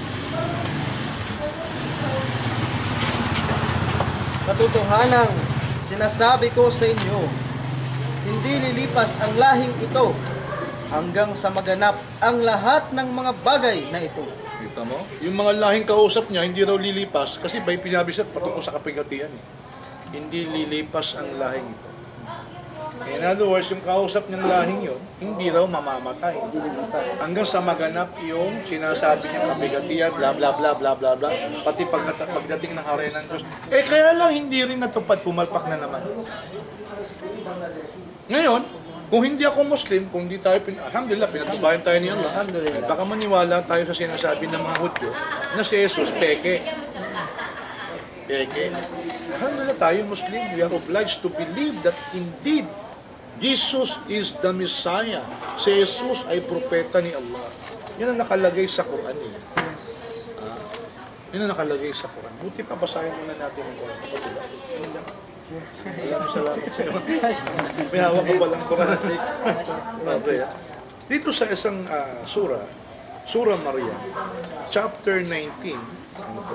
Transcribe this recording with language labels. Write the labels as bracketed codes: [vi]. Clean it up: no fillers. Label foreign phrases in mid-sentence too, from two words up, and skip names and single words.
[tl] Katotohanang sinasabi ko sa inyo, hindi lilipas ang lahing ito hanggang sa maganap ang lahat ng mga bagay na ito. Kita mo? Yung mga lahing kausap niya, hindi raw lilipas kasi by pinabisak patungkol sa kapigatian. Hindi lilipas ang lahing ito. [en] In other words, [tl] yung kausap niyang lahing yun, hindi raw mamamatay. Hanggang sa maganap yung sinasabi niyang kapigatian, bla bla bla bla bla bla, pati pagdating ng hari ng Diyos. Kaya lang hindi rin natupad, pumalpak na naman. Ngayon, kung hindi ako Muslim, kung hindi tayo, alhamdulillah, pinatubayan tayo ni Allah. Alhamdulillah. Baka maniwala tayo sa sinasabi ng mga Hudyo na si Jesus, peke. Peke. [en] Alhamdulillah, tayo Muslim, we are obliged to believe that indeed, Jesus is the Messiah. [tl] Si Jesus ay propeta ni Allah. Yan ang nakalagay sa Quran. Yan ang nakalagay sa Quran. Buti pa, basahin muna natin ang Quran. Salamat sa iyo. May hawak ka palang Quran. Okay. Dito sa isang Surah Maryam, chapter 19, ano po?